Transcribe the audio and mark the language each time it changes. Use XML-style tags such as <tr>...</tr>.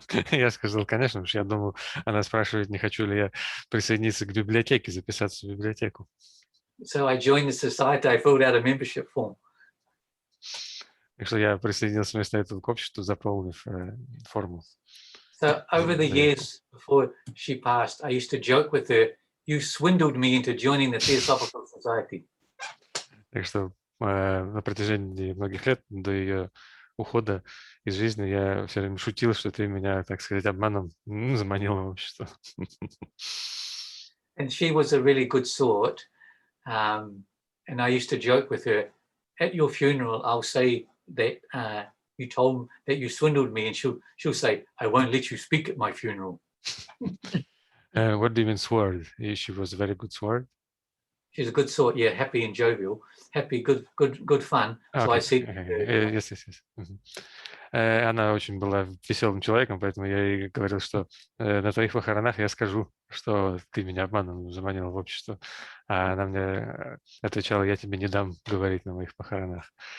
<ru>Я сказал, конечно, потому что я думал, она спрашивает, не хочу ли я присоединиться к библиотеке, записаться в библиотеку.</ru> <en>So I joined the society, I filled out a membership form.</en> <ru>Так что я присоединился вместо этого к обществу, заполнив форму.</ru> <en>So over the years before she passed, I used to joke with her, you swindled me into joining the Theosophical Society.</en> <ru>Так что на протяжении многих лет до ее ухода из жизни я все время шутил, что ты меня, так сказать, обманом заманил в общество.</ru> <en>And she was a really good sort. And I used to joke with her, at your funeral, I'll say that you told that you swindled me, and she'll say, I won't let you speak at my funeral. What do you mean sword? She was a very good sword. She's a good sort, yeah, happy and jovial, happy, good fun. So I said, yes.</en> <ru>Она очень была веселым человеком, поэтому я ей говорил, что на твоих похоронах я скажу, что ты меня обманом заманил в общество. А она мне отвечала, я тебе не дам говорить на моих похоронах.</ru>